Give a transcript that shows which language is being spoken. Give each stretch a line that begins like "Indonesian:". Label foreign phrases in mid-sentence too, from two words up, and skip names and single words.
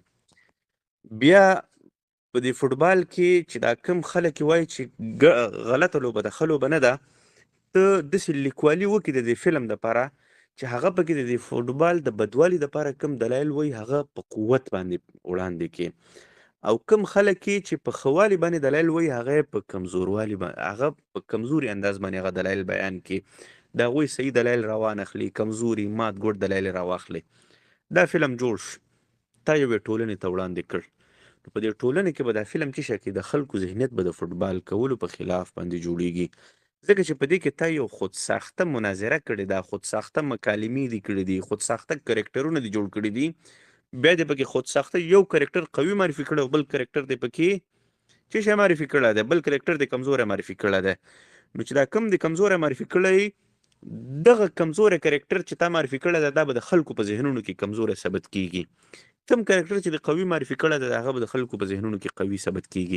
Pashto: بیا په دې فوټبال کې چې دا کم خلک وایي چې غلطه لوبه ده ښه لوبه نه ده، ته داسې لیکوالي وکړي د دې فلم دپاره چې هغه پکې د دې فوټبال د بدوالي دپاره کم دلایل وایي هغه په قوت باندې وړاندې کړي، او کم خلک چې په ښه والي باندې دلایل وایي هغه په کمزوروالي هغه په کمزوري انداز باندې هغه دلایل بیان کړي، د هغوی صحیح دلایل راوانخلي، کمزوري مات ګوډ دلایل راواخلي. دا فلم جوړ شو، تا یوې ټولنې ته وړاندې کړ. نو په دې ټولنې کې به دا فلم څه شی کوي، د خلکو ذهنیت به د فوټبال کولو په خلاف باندې جوړیږي، ځکه چې په دې کې تا یو خود ساخته مناظره کړې ده، خود ساخته مکالمې دي کړي دي، خود ساخته کرکټرونه دي جوړ کړي دي. بیا دې پکې خود ساخته یو کرکټر قوي معرفي کړی او بل کرکټر دې پکې څه شی معرفي کړی دی، بل کرکټر دې کمزوری معرفي کړی دی. نو چې دا کم دې کمزوری معرفي کړی، دغه کمزوری کرکټر چې تا معرفي کړی دی دا به د خلکو په ذهنونو کې کمزوری ثبت کیږي. کم کرکټر چې د قوي معرفي کړی دی هغه به د خلکو په ذهنونو کې قوي ثبت کیږي.